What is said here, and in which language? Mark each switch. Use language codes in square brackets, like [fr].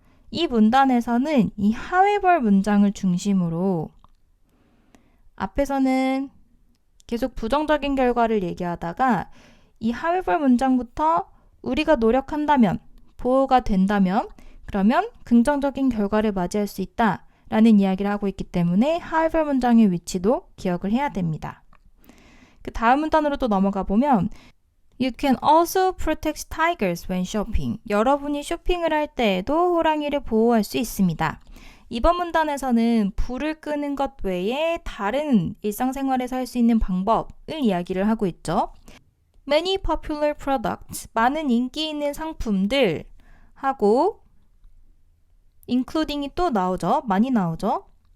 [ko] 이 문단에서는 이 however 문장을 중심으로 앞에서는 계속 부정적인 결과를 얘기하다가 이 however 문장부터 우리가 노력한다면 보호가 된다면 그러면 긍정적인 결과를 맞이할 수 있다 라는 이야기를 하고 있기 때문에 however 문장의 위치도 기억을 해야 됩니다. 그 다음 문단으로 또 넘어가 보면 [en] You can also protect tigers when shopping. [ko] 여러분이 쇼핑을 할 때에도 호랑이를 보호할 수 있습니다. 이번 문단에서는 불을 끄는 것 외에 다른 일상생활에서 할 수 있는 방법을 이야기를 하고 있죠. [en] Many popular products, [ko] 많은 인기 있는 상품들 하고 including이 또 나오죠. 많이 나오죠.